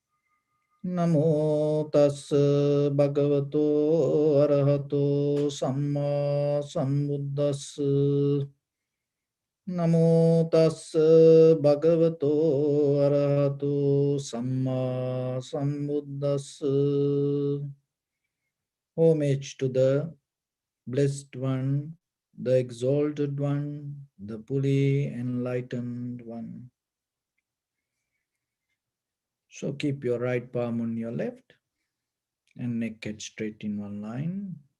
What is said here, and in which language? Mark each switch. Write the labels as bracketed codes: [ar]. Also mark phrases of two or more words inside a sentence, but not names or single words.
[pi] Namo tassa bhagavato arahato samma sambuddhassa. Namo tassa bhagavato arahato samma sambuddhassa. [en] Homage to the Blessed One, the Exalted One, the fully enlightened One. So keep your right palm on your left and neck head straight in one line.